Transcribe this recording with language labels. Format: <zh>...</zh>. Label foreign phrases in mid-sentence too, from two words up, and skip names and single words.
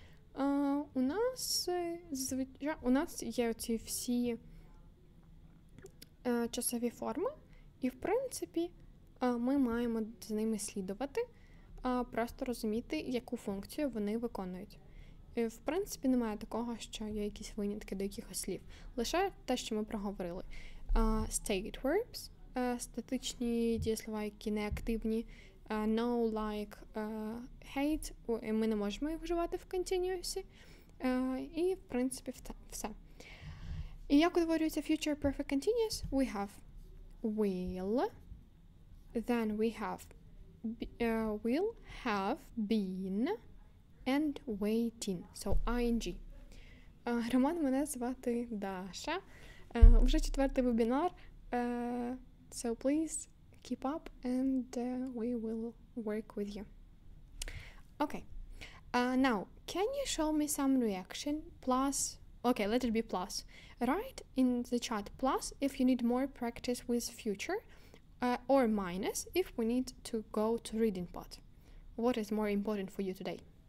<uk>У нас є оці всі часові форми, і, в принципі, ми маємо з ними слідувати, просто розуміти, яку функцію вони виконують. В принципі, немає такого, що є якісь винятки до якихось слів. Лише те, що ми проговорили.</uk> <en>State verbs,</en> <uk>статичні дієслова, які не активні.</uk> <en>No, like, hate,</en> <uk>ми не можемо їх вживати в continuous. І, в принципі, все. І як утворюється</uk> <en>future perfect continuous? We have will, then we have will have been, and waiting, so ing.</en> <uk>Роман, мене звати Даша. Вже 4-й вебінар,</uk> <en>so please keep up and we will work with you. Okay. Now, can you show me some reaction? Plus, okay, let it be plus. Write in the chat plus if you need more practice with future, or minus if we need to go to reading part. What is more important for you today?</en>